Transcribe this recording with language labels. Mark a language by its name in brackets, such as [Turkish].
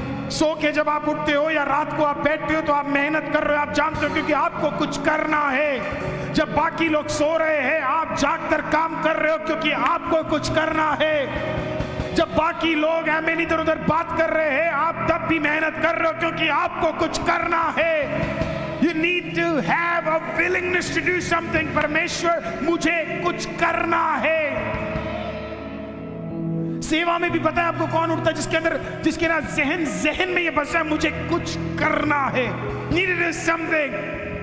[Hindi] सो के जब आप उठते हो या रात को आप बैठते हो, तो आप मेहनत कर रहे हो, आप जानते हो, क्योंकि आपको कुछ करना है। जब बाकी लोग सो रहे हैं, आप जागकर काम कर रहे हो, क्योंकि आपको कुछ करना है। जब बाकी लोग हमें इधर उधर बात कर रहे हैं, आप तब भी मेहनत कर रहे हो, क्योंकि आपको कुछ करना है। [English] You need to have a willingness to do something। [Hindi] परमेश्वर मुझे कुछ करना है। सेवा में भी पता है आपको कौन उठता है, जिसके ना जहन में ये बसा है, मुझे कुछ करना है। [English] Needed is something।